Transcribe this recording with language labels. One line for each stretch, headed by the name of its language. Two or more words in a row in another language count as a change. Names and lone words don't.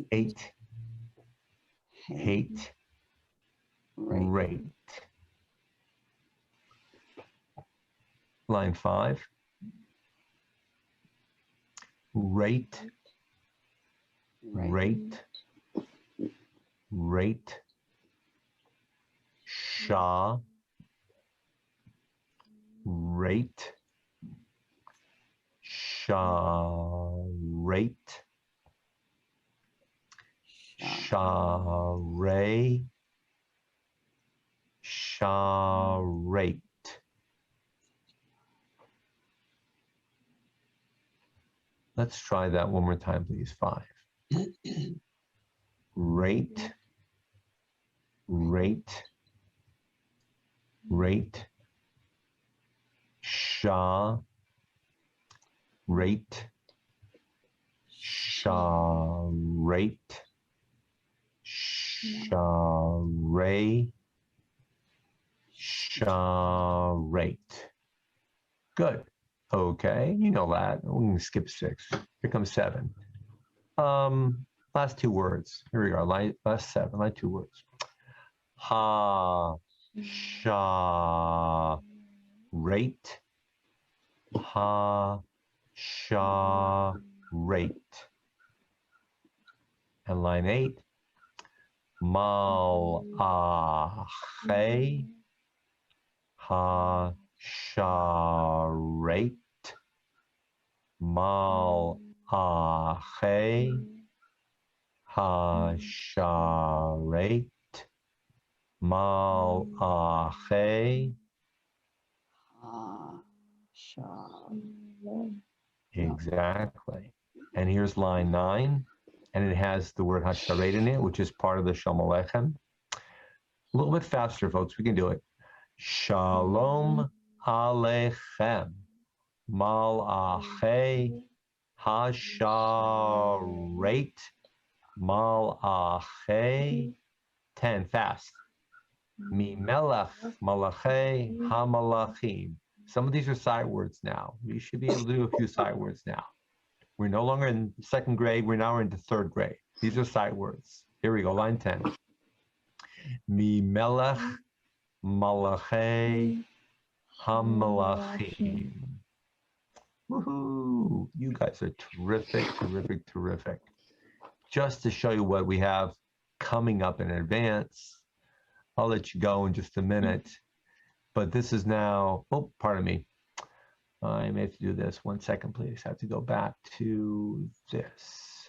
English: 8,
Hebrew: hate, rate.
English: Line 5.
Hebrew: Rate, rate, rate, sha, rate, sha, rate, sha, ray, sha, rate.
English: Let's try that one more time, please.
Hebrew: 5. Rate, rate, rate, sha, rate, sha, rate, sha, ray, sha, rate.
English: Good. Okay, you know that. We can skip 6. Here comes 7. Last 2 words. Here we are. Last 7. Last 2 words.
Hebrew: Ha, sha, rate. Ha, sha, rate.
English: And line 8. Mal, he,
Hebrew: ha, sha, rate. Mal, he, ha, sha, rate. Mal, he.
English: Exactly. And here's line 9. And it has the word hasharet in it, which is part of the Shalom Aleichem. A little bit faster, folks. We can do it.
Hebrew: שלום עליכם. מלאכי השרת. Malachei. 10, fast. מי מלך מלכי המלכים.
English: Some of these are sight words now. We should be able to do a few sight words now. We're no longer in 2nd grade. We're now into 3rd grade. These are sight words. Here we go, line 10.
Hebrew: מי מלך מלכי המלכים.
English: Woohoo! You guys are terrific, terrific, terrific. Just to show you what we have coming up in advance, I'll let you go in just a minute. But this is now, oh, pardon me. I may have to do this. 1 second, please. I have to go back to this.